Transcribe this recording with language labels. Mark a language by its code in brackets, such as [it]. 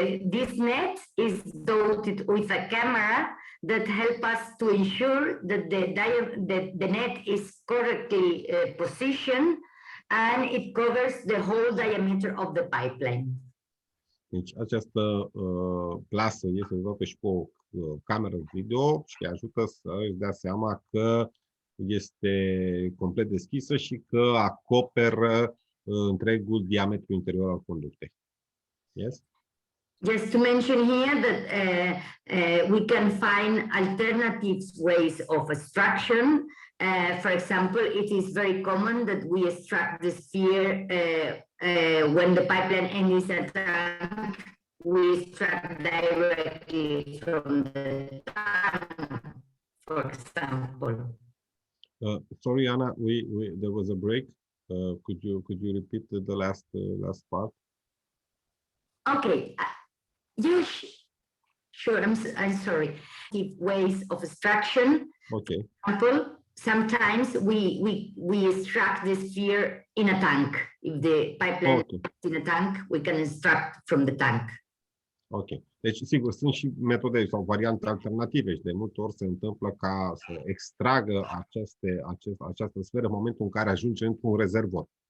[en] This net is dotted with a camera that help us to ensure that the net is correctly positioned and it covers the whole diameter of the pipeline. [ro] Deci această plasă este dotată și cu o cameră video și ajută să își dea seama că este complet deschisă și că acoperă întregul diametru interior al conductei. [en] Yes? Just to mention here that we can find alternative ways of extraction. For example, it is very common that we extract the sphere when the pipeline end is at tank, we extract directly from the tank, for example. Sorry, Anna, there was a break. Could you repeat the last part? Okay. Sure. I'm sorry. Ways of extraction. Okay. For example, sometimes we extract the sphere in a tank. If the pipeline is in a tank, we can extract from the tank. Ok. [ro] Deci, sigur, sunt și metode sau variante alternative și de multe ori se întâmplă ca să extragă această sferă în momentul în care ajunge într-un rezervor.